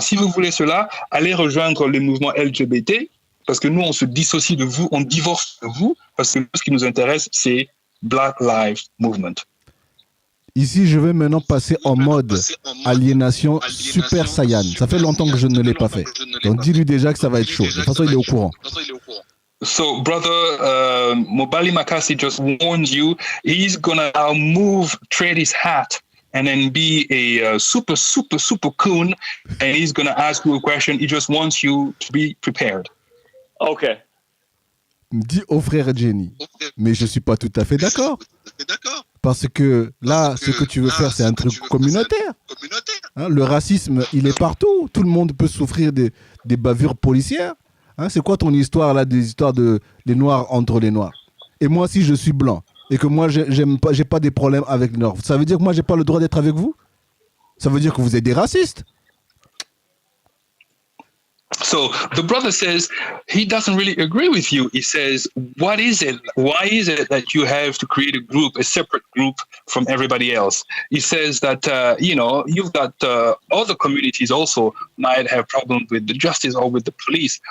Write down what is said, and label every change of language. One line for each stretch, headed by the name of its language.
French: Si vous voulez cela, allez rejoindre le mouvement LGBT, parce que nous, on se dissocie de vous, on divorce de vous, parce que ce qui nous intéresse, c'est Black Lives Movement. Ici, je vais maintenant passer en mode aliénation Super Saiyan. Ça fait longtemps que je ne l'ai pas fait. Donc, dis-lui déjà que ça va être chaud. De toute façon, il est au courant.
English: So, brother Mobali Makassi just warned you, he's going to now move, trade his hat, and then be a super coon, and he's going to ask you a question. He just wants you to be prepared. Okay.
French: Dis au frère Genie. Mais je ne suis pas tout à fait d'accord. Parce que là, ce que tu veux faire, c'est un truc communautaire. Hein, le racisme, il est partout. Tout le monde peut souffrir des bavures policières. Hein, c'est quoi ton histoire là, des histoires de les noirs entre les noirs? Et moi, si je suis blanc et que moi, j'ai pas des problèmes avec les noirs, ça veut dire que moi, j'ai pas le droit d'être avec vous? Ça veut dire que vous êtes des racistes?
English: So the brother says he doesn't really agree with you. He says, what is it? Why is it that you have to create a group, a separate group from everybody else? He says that, you've got other communities also might have problems with the justice or with the police.